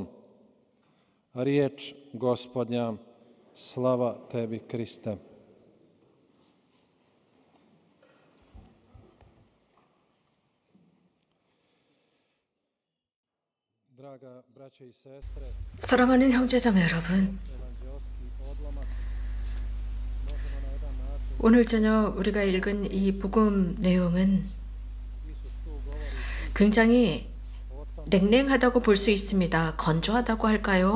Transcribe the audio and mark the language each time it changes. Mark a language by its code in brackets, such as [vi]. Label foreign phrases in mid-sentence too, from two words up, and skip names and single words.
[hr] Riječ Gospodnja, slava Tebi, Kriste. Draga braće i sestre, [ko] 사랑하는 형제자매 여러분, 오늘 저녁 우리가 읽은 이 복음 내용은 굉장히 냉랭하다고 볼 수 있습니다. 건조하다고 할까요?